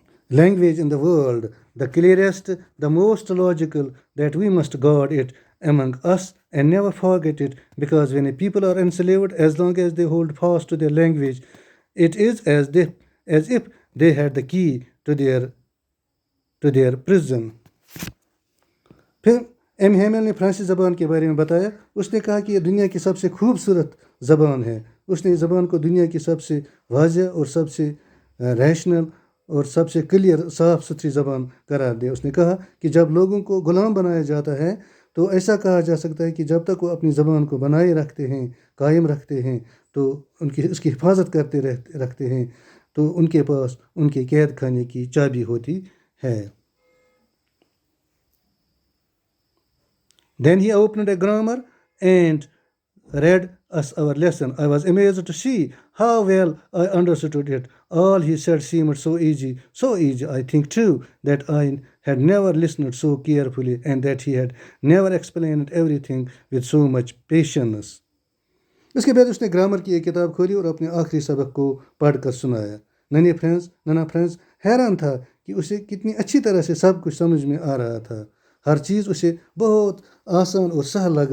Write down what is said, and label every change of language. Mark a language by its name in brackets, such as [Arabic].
[English] language in the world, the clearest, the most logical, that we must guard it among us and never forget it, because when a people are enslaved, as long as they hold fast to their language, it is as if they had the key to their prison. [Urdu] پھر M ہیمل نے فرانسیسی زبان کے بارے میں بتایا. اس نے کہا کہ یہ دنیا کی سب سے خوبصورت زبان ہے. اس نے اس زبان کو دنیا کی سب سے واضح اور سب سے ریشنل اور سب سے کلیئر صاف ستھری زبان قرار دیا. اس نے کہا کہ جب لوگوں کو غلام بنایا جاتا ہے تو ایسا کہا جا سکتا ہے کہ جب تک وہ اپنی زبان کو بنائے رکھتے ہیں, قائم رکھتے ہیں, تو اس کی حفاظت کرتے رکھتے ہیں, تو ان کے پاس ان کے قید خانے کی چابی ہوتی ہے. [English] Then he opened a grammar and read us our lesson. I was amazed to see how well I understood it. All he said seemed so easy, I think too, that I had never listened so carefully and that he had never explained everything with so much patience. [Urdu] اس کے بعد اس نے grammar کی ایک کتاب کھولی اور اپنے آخری سبق کو پڑھ کر سنایا. نانا فرینز حیران تھا کہ اسے کتنی اچھی طرح سے سب کچھ سمجھ میں آ رہا تھا. ہر چیز اسے بہت آسان اور سہل لگ رہی